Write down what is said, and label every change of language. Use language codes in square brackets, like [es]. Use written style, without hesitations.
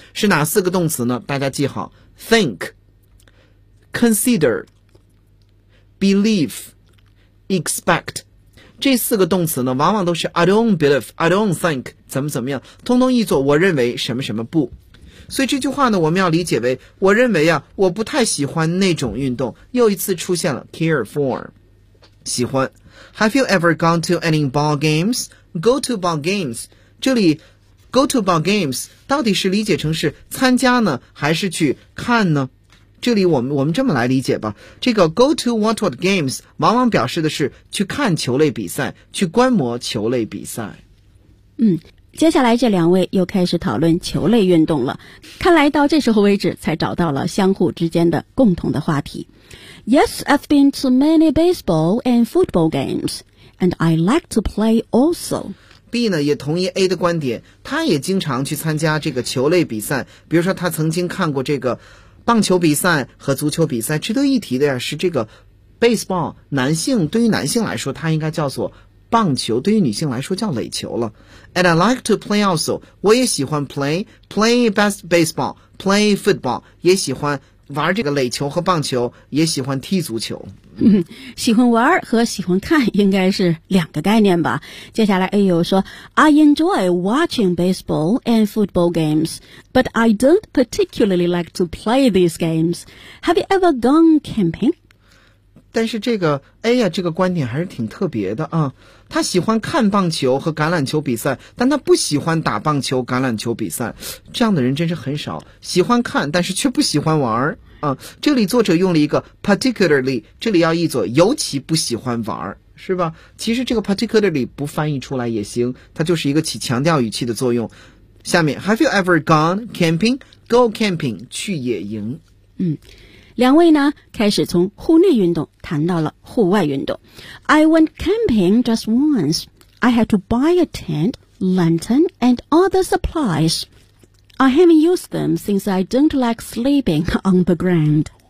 [zh] 是哪四个动词呢？大家记好， [en] think， consider， believe， expect。 [zh] 这四个动词呢往往都是 [en] I don't believe， I don't think， [zh] 怎么怎么样，通通译作我认为什么什么不。所以这句话呢我们要理解为，我认为啊我不太喜欢那种运动，又一次出现了 care for， 喜欢。 [en] Have you ever gone to any ball games? Go to ball games， [zh] 这里 [en] go to ball games [zh] 到底是理解成是参加呢还是去看呢？这里我们这么来理解吧，这个 [en] go to what what games [zh] 往往表示的是去看球类比赛，去观摩球类比赛。接下来这两位又开始讨论球类运动了，看来到这时候为止才找到了相互之间的共同的话题。 [en] Yes, I've been to many baseball and football games, and I like to play also. [zh] B 呢也同意 A 的观点，他也经常去参加这个球类比赛，比如说他曾经看过这个棒球比赛和足球比赛。值得一提的呀是这个 baseball， 男性对于男性来说他应该叫做棒球，对于女性来说叫垒球了。 [en] And I like to play also， [zh] 我也喜欢 [en] play best baseball， play football， [zh] 也喜欢玩这个垒球和棒球，也喜欢踢足球。喜欢玩和喜欢看应该是两个概念吧。接下来 A 又说， [en] I enjoy watching baseball and football games， but I don't particularly like to play these games. Have you ever gone camping？ [zh] 但是这个 A 呀，这个观点还是挺特别的啊。他喜欢看棒球和橄榄球比赛，但他不喜欢打棒球、橄榄球比赛。这样的人真是很少，喜欢看，但是却不喜欢玩啊。这里作者用了一个 particularly， 这里要译作尤其不喜欢玩，是吧？其实这个 particularly 不翻译出来也行，它就是一个起强调语气的作用。下面 [en] ，Have you ever gone camping? Go camping， [zh] 去野营。两位呢开始从户内运动谈到了户外运动。 [en] I went camping just once. I had to buy a tent, lantern and other supplies. I haven't used them since I don't like sleeping on the ground.